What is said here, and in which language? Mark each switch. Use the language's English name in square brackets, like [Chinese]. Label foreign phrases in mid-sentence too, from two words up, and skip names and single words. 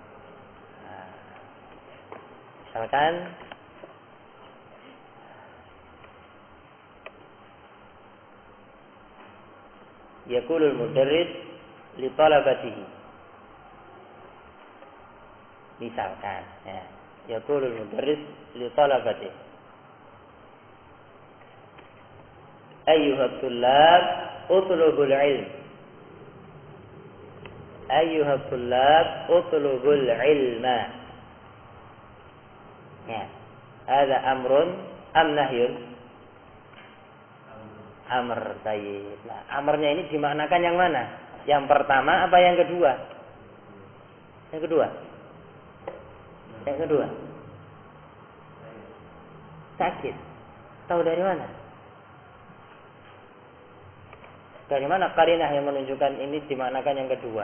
[Arabic] Misalkan يقول المدرس لطلابه. [Indonesian] Misalkan ya, [Arabic] يقول المدرس لطلابه. أيها الطلاب اطلبوا العلم. أيها الطلاب اطلبوا العلمَ. [Indonesian] Ya. Ada [Arabic] أمرٌ أم نهيٌ? [Indonesian] Amr, baik. Nah, amrnya ini dimaknakan yang mana? Yang pertama apa yang kedua? Yang kedua. Yang kedua. Sakit. Tahu dari mana? Dari mana qarinah yang menunjukkan ini dimaknakan yang kedua?